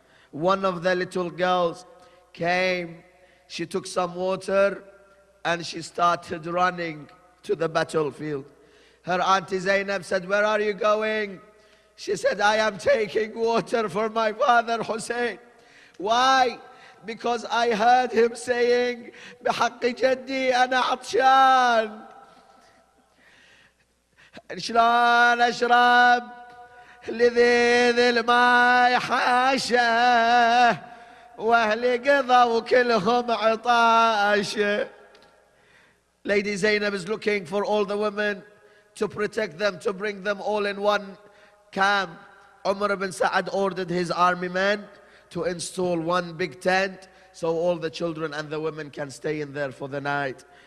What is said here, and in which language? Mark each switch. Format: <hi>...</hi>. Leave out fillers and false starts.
<en>One of the little girls came, she took some water and she started running to the battlefield. Her auntie Zainab said, Where are you going? She said, I am taking water for my father Hussein. Why? Because I heard him saying,</en> <ar>بحق جدي أنا عطشان. شلون أشرب؟ لذيذ الماي حاشة واهلي قضوا كلهم عطاشة.</ar> <en>Lady Zainab is looking for all the women to protect them, to bring them all in one camp. Umar ibn Sa'ad ordered his army men to install one big tent so all the children and the women can stay in there for the night.</en>